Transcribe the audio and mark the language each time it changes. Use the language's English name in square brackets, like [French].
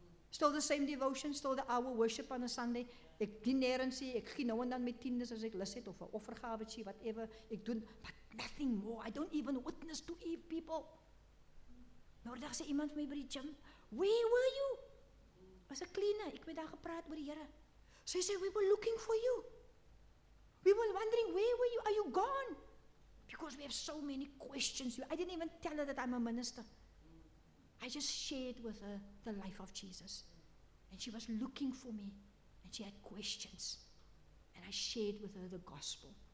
[English] Still the same devotion, still the hour worship on a Sunday. [Afrikaans] Ek dien nêrens nie, ek gee nou en dan met tiendes as ek lus het, of 'n offergawetjie, whatever, ek doen, [English] but nothing more. I don't even witness to people. [Afrikaans] Nou dag sê iemand vir my by die gym, [English] where were you? [Afrikaans] As 'n cleaner, ek het daar gepraat met die Here. Sy sê, [English] we were looking for you. We were wondering, where were you? Are you gone? Because we have so many questions. I didn't even tell her that I'm a minister. I just shared with her the life of Jesus. And she was looking for me. And she had questions. And I shared with her the gospel.